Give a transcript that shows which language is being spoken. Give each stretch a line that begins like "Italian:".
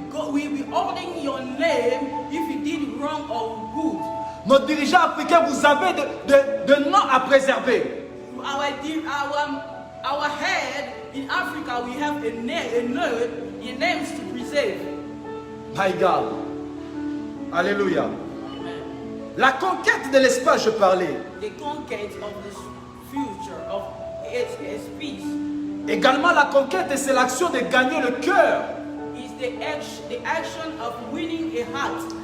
English: will be holding your name if you did wrong or good.
French: Nos dirigeants africains, vous avez de noms à préserver.
English: Our head in Africa, we have names to preserve. My God. Alléluia.
French: La conquête de l'espace, je parlais.
English: The conquest of this future of its peace
French: Également, la conquête, c'est l'action de gagner le cœur,
English: is the action of winning a heart,